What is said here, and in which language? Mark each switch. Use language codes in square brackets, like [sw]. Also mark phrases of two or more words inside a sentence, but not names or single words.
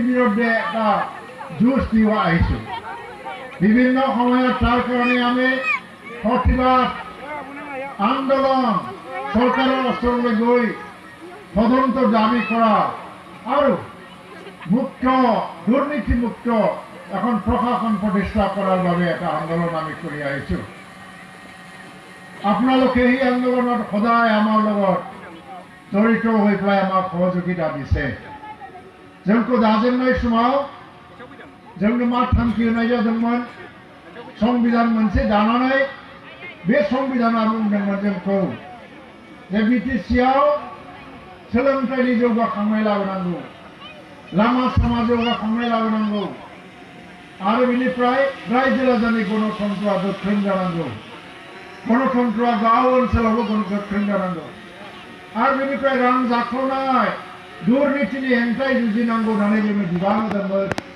[as] বিৰুদ্ধে এটা যুঁজ দিব আহিছোঁ বিভিন্ন সময়ত তাৰ কাৰণে আমি প্ৰতিবাদ আন্দোলন চৰকাৰৰ ওচৰলৈ গৈ তদন্ত দাবী কৰা আৰু মুক্ত দুৰ্নীতিমুক্ত এখন প্ৰশাসন প্ৰতিষ্ঠা কৰাৰ বাবে এটা আন্দোলন আমি কৰি আহিছোঁ আপোনালোকে এই আন্দোলনত সদায় আমাৰ লগত জড়িত হৈ পেলাই আমাক সহযোগিতা দিছে [brx] जोंखौ दाजेननाय समाव जोंनो मा थांखि होनाय जादोंमोन संबिधान मोनसे दानानै बे संबिधाना बुंदोंमोन जोंखौ जे बिटिसिआव सोलोंथाइनि जौगाखांनाय लाबोनांगौ लामा सामा जौगाखांनाय लाबोनांगौ आरो बेनिफ्राय रायजो राजानि गणतन्त्रआ गोख्रों जानांगौ गणतन्त्रआ गाव ओनसोलावबो गोख्रों जानांगौ आरो बेनिफ्राय रां जाख्ल'नाय दुर्नीतिनि हेंथायै जुजिनांगौ होननानै जोङो बिबान होदोंमोन